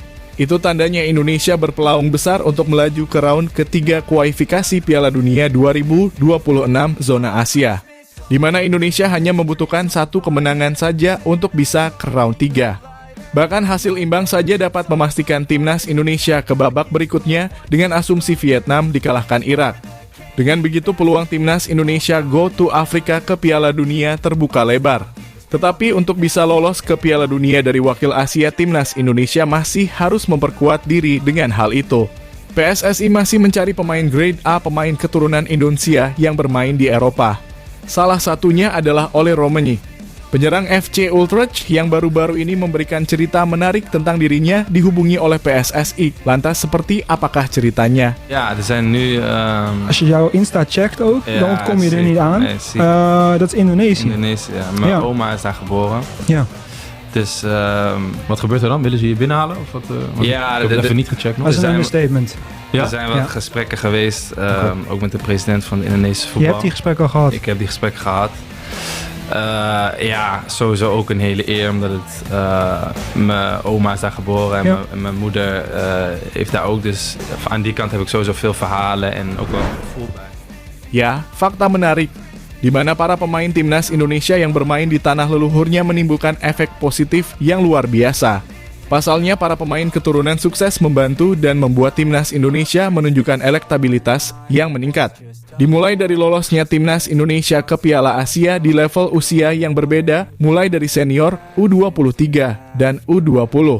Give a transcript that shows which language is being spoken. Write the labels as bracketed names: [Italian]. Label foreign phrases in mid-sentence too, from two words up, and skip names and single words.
[Indonesian] Itu tandanya Indonesia berpeluang besar untuk melaju ke round ketiga kualifikasi Piala Dunia 2026 zona Asia, di mana Indonesia hanya membutuhkan 1 kemenangan saja untuk bisa ke round 3. Bahkan hasil imbang saja dapat memastikan Timnas Indonesia ke babak berikutnya dengan asumsi Vietnam dikalahkan Irak. Dengan begitu peluang Timnas Indonesia [English] go to [Indonesian] Afrika ke Piala Dunia terbuka lebar. Tetapi untuk bisa lolos ke Piala Dunia dari wakil Asia, Timnas Indonesia masih harus memperkuat diri dengan hal itu. PSSI masih mencari pemain [English] grade A, [Indonesian] pemain keturunan Indonesia yang bermain di Eropa. Salah satunya adalah Ole Romani. Penyerang FC Utrecht yang baru-baru ini memberikan cerita menarik tentang dirinya dihubungi oleh PSSI. Lantas seperti apakah ceritanya? [Dutch] Ja, er zijn nu... Als je jouw Insta checkt ook, Ja, dan kom je er zeker. niet aan. Nee, zie ik. Dat is Indonesië. Indonesië, ja. Mijn Ja. oma is daar geboren. Ja. Dus Wat gebeurt er dan? Willen ze je binnenhalen? Of wat, want Ja, ik heb het even niet gecheckt nog. Dat is een zijn- understatement. Ja? er zijn wat Ja. gesprekken geweest, ook met de president van de Indonesische Je voetbal. hebt die gesprekken al gehad. Ik heb die gesprekken gehad. Ja, sowieso ook een hele eer, omdat het mijn oma is daar geboren en Ja. mijn moeder heeft daar ook. Dus aan die kant heb ik sowieso veel verhalen en ook wel een gevoel bij. [Indonesian] Ya, fakta menarik, di mana para pemain Timnas Indonesia yang bermain di tanah leluhurnya menimbulkan efek positif yang luar biasa. Pasalnya, para pemain keturunan sukses membantu dan membuat Timnas Indonesia menunjukkan elektabilitas yang meningkat. Dimulai dari lolosnya Timnas Indonesia ke Piala Asia di level usia yang berbeda, mulai dari senior, U23, dan U20.